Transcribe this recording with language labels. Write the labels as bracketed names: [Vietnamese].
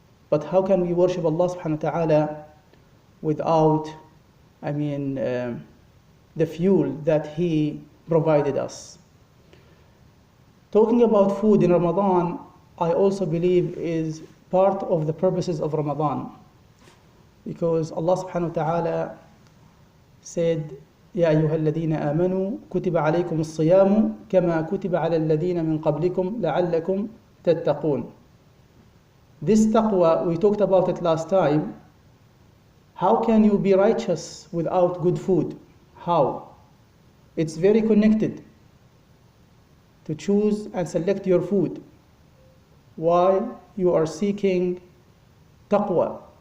[English] But how can we worship Allah subhanahu wa ta'ala without, the fuel that He provided us? Talking about food in Ramadan, I also believe is part of the purposes of Ramadan. Because Allah subhanahu wa ta'ala said, [Arabic] يا أيها الذين آمنوا كتب عليكم الصيام كما كتب على الذين من قبلكم لعلكم تتقون. [English] This taqwa, we talked about it last time. How can you be righteous without good food? How? It's very connected to choose and select your food while you are seeking taqwa.